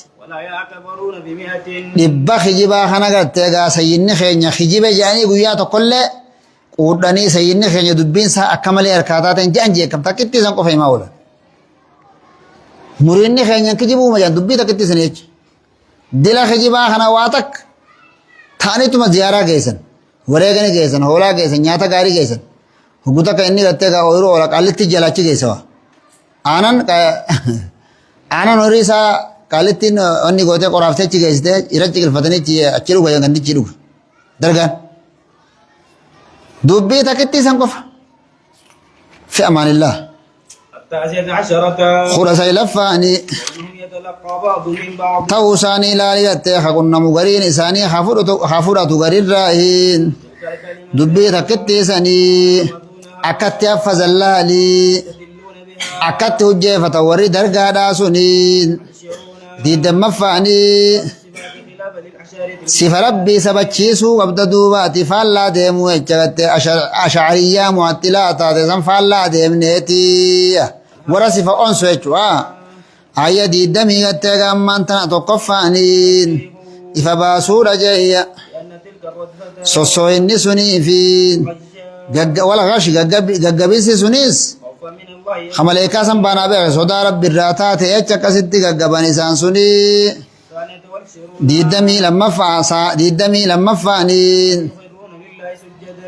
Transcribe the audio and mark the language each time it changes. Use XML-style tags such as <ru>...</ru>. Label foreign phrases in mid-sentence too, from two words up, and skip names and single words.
<ar>ولا يعتبرون ب100</ar> <om>dhibba kijibaa kana gartee gaa sayyinni keenya kijibe jedhanii guyyaa tokkollee quudhanii sayyinni keenya dubbiin isaa akka malee harkaa taateen je'an jeekam takkittii san qofa himaa oolan muriinni keenya kijibuu majaan dubbii takkitti san jecha dila kijibaa kana waa takka ta'anituma ziyaaraa geessan wareegani geessan hoolaa geessan nyaata gaarii geessan hoggu takka inni gartee gaa ooyiruu oola qallitti jalaachi geessa waa aanan horii isaa qaalittiin onni gootee qoraaftee achi geessitee irratti qilfatanii achi dhuga gandichi dhuga dargaan dubbii takkitti san qofa fi amaanillah</om> <ar>التاسعة عشرة</ar> <om>kudha saylaffaanii</om> <ar>كونهم يتلقى بعض من بعض</ar> <om>ta'uu isaanii ilaali gattee haqunnamu gariin isaanii haa fudhatu garirraahiin</om> <ar>تلك الكلمة</ar> <om>dubbii takkitti sanii akkatti haffazan laalii</om> <ar>يستدلون بها</ar> <om>akkatti hujjeeffatan warri dargaadhaa suniin</om> <ar>يشيرون</ar> <om>diiddamaffaanii</om> <ar>صفات خلاف للأشارة</ar> <om>sifa rabbii sabachiisuu qabda duubaati faallaa deemuu jecha gattee ashcariyyaa mu'attilaa taate san faallaa deemneeti warra sifa onsu jechuudha ayya diiddamii gattee gaammaan tana tokkoffaaniin ifa baasuudha jeeyya</om> <ar>لأن تلك الردة</ar> <om>sossooyinni sunii fi walgashi gaggabinsi sunis</om> <ar>خوفا من الله</ar> <om>hamaleekaa san baanaa beeke sodaa rabbi irraa taate jecha akkasitti gaggaban isaan sunii</om> <ar>الثانية والعشرون</ar> <om>diiddamii lammaffaaniin</om> <ar>يخرون لله سجدا</ar>